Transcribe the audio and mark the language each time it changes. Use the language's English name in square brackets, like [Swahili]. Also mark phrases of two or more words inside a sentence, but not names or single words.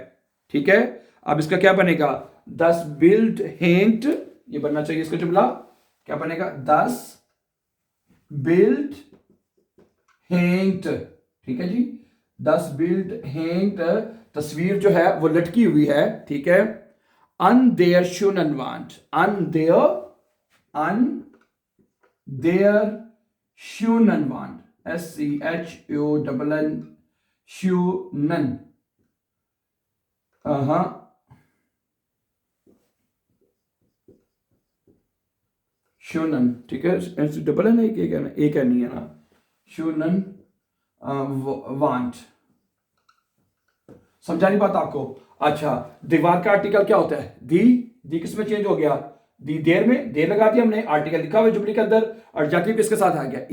[Hindi] ठीक है, अब इसका क्या बनेगा, [German] das Bild hängt, [Hindi] ये बनना चाहिए इसका जुमला, क्या बनेगा, [German] das Bild hängt. [Hindi] ठीक है जी, [German] das Bild hängt, [Hindi] तस्वीर जो है वो लटकी हुई है। ठीक है, [German] an der schönen Wand, an der schönen Wand, SCHUNN, schönen, schönen, [Hindi] ठीक है, डबल है ना, एक है नहीं है ना, [German] schönen Wand, [Hindi] समझा नहीं बात आपको? अच्छा, दीवार का आर्टिकल क्या होता है? दी किस में चेंज हो गया? दी देर में, देर लगा दी हमने, आर्टिकल लिखा हुआ जुमले के अंदर, एडजेक्टिव किसके साथ आ गया?